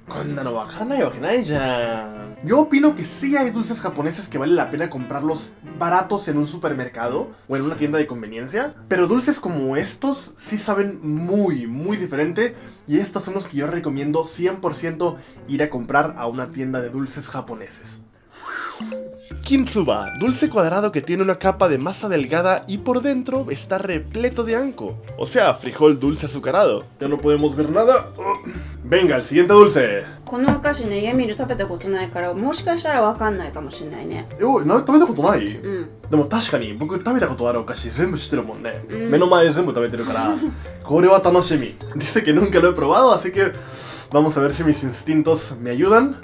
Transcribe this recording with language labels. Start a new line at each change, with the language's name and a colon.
Japanese: Kondano wakaranai wake nai jan.
Spanish: Yo opino que sí hay dulces japoneses que vale la pena comprarlos baratos en un supermercado o en una tienda de conveniencia, pero dulces como estos sí saben muy diferente, y estos son los que yo recomiendo 100% ir a comprar a una tienda de dulces japoneses. Kintsuba, dulce cuadrado que tiene una capa de masa delgada y por dentro está repleto de anko, o sea, frijol dulce azucarado. Ya no podemos ver nada. Venga, el siguiente dulce.
Japanese: このお菓子ね、ヤミル食べたことないから、もしかしたらわかんないかもしれないね。食べたことない？うん。でも確かに僕食べたことあるお菓子全部知ってるもんね。目の前で全部食べてるから、これは楽しみ。
Spanish: Dice que nunca lo he probado, así que vamos a ver si mis instintos me ayudan.